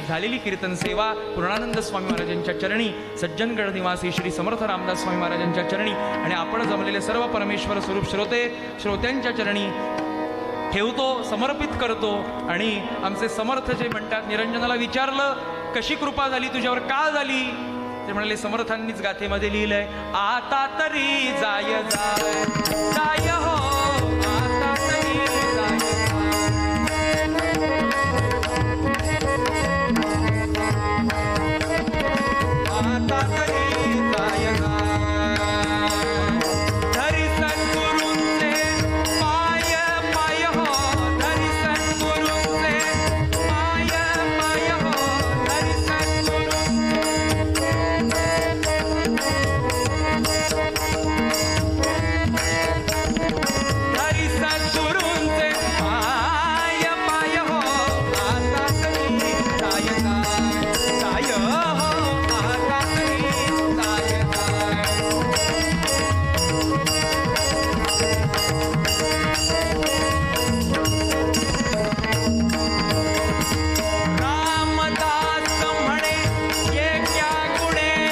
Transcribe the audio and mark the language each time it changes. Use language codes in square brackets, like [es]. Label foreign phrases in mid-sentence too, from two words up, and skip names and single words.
[mr] झालेली कीर्तन सेवा पूर्णानंद स्वामी महाराजांच्या चरणी, सज्जनगड निवासी श्री समर्थ रामदास स्वामी महाराजांच्या चरणी, आणि आपण जमलेले सर्व परमेश्वर स्वरूप श्रोत्यांच्या चरणी ठेवतो, समर्पित करतो. आणि आमचे समर्थ जे म्हणतात, निरंजनाला विचारलं कशी कृपा झाली तुझ्यावर, का झाली, ते म्हणाले समर्थांनीच गाथेमध्ये लिहिलंय, आता तरी जाय जाय जाय हो, आता तरी जाय आता तरी जाय धरी सद्गुरूंचे पाय पाय हो, धरी सद्गुरूंचे पाय पाय हो, धरी सद्गुरूंचे पाय पाय हो, आता तरी जाय जाय हो, आता तरी जाय रामदास म्हणे ये क्या गुणे